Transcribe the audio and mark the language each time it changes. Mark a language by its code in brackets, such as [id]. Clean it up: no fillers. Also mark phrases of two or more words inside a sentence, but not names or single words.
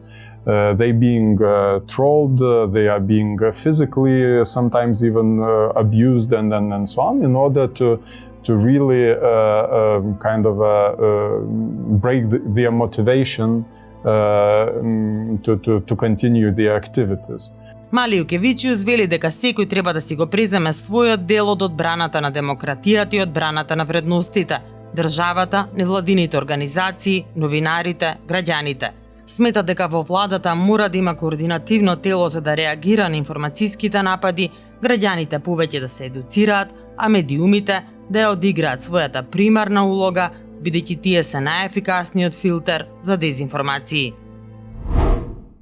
[en] They being trolled, they are being physically, sometimes even abused and so on, in order to really break their motivation to continue their activities. [mk] Малиукевичиус вели дека секој треба да си го преземе својот дел од одбраната на демократијата и одбраната на вредностите, државата, невладините организации, новинарите, граѓаните. Смета дека во владата мора да има координативно тело за да реагира на информацијските напади, граѓаните повеќе да се едуцираат, а медиумите да ја одиграат својата примарна улога, бидејќи тие се најефикасниот филтер за дезинформации.